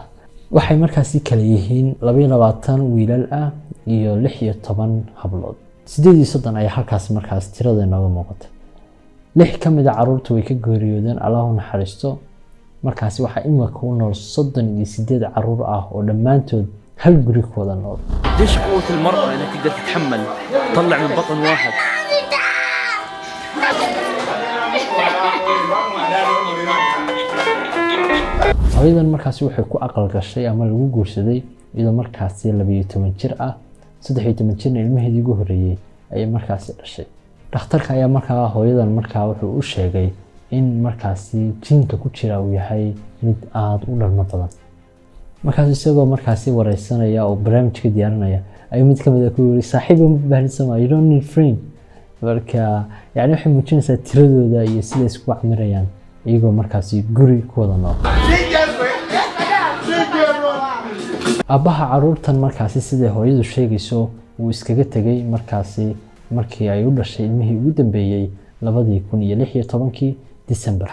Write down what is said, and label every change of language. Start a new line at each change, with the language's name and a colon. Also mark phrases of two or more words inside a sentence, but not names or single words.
Somali: Waxay markaasi kala yihiin 22 wiilal ah iyo 16 hablood. 38 ayaa halkaas markaas tirada nooga muuqata. 6 kamid ah caruurtu way ka geeriyoodeen, Allahu naxariisto. Markaasi waxa imika u nool 38 caruur ah oo dhammaantood هل guri ku wada nool.
Arabic: ليش قوة المرأة انها تقدر تتحمل تطلع من بطن واحد؟
Somali: hooyadan markaasi waxay ku aqal gashay ama lagu guursaday iyadoo markaasi 12 jir ah. 13 jirna ilmaheedii ugu horeeyay ayay markaasi dhashay. Dhakhtarka ayaa markaa hooyadan markaa wuxuu u sheegay in markaasi jinka ku jira uu yahay mid aad u dhalmo badan. markaas isagoo markaasi wareysanaya oo barnaamijka diyaarinaya ay mid kamid ah ku yiri saaxiib ma baahnaysan,
English: you don't need friend.
Somali: marka yani waxay muujinaysaa tiradooda iyo sida isku camirayaan iyagoo markaasi guri ku wada nool. abaha caruurtan markaasi sida hooyadu sheegayso uu iskaga tagay markaasi markii ay u dhashay ilmihii ugu dambeeyay 2016 December.